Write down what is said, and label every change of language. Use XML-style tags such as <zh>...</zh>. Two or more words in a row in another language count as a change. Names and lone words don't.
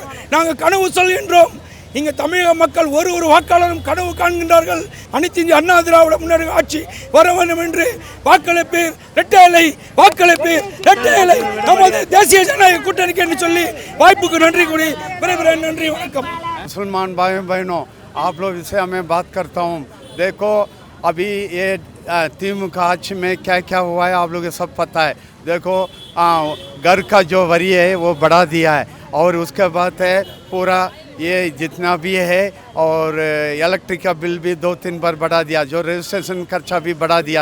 <ta>நாங்கள் கனவு சொல்கின்றோம். இங்கே தமிழக மக்கள் ஒரு வாக்காளரும் கனவு காண்கின்றார்கள். அனைத்து இந்திய அண்ணா திராவிட முன்னேற்ற ஆட்சி வர வேண்டும் என்று வாக்களிப்பீர் இரட்டை இலை, வாக்களிப்பீர் இரட்டை இலை நமது தேசிய ஜனநாயக கூட்டணிக்கு என்று சொல்லி வாய்ப்புக்கு நன்றி கூறி விரைவில் நன்றி, வணக்கம்.</ta> <hi>मुसलमान भाइयों बहनों, आप लोग से मैं बात करता हूँ. देखो अभी ये तिमुखाच में क्या क्या हुआ है आप लोग को सब पता है. देखो घर का जो वरी है वो बढ़ा दिया है और उसके बाद है पूरा ये जितना भी है और इलेक्ट्रिक का बिल भी 2-3 बार बढ़ा दिया, जो रजिस्ट्रेशन खर्चा भी बढ़ा दिया.</hi>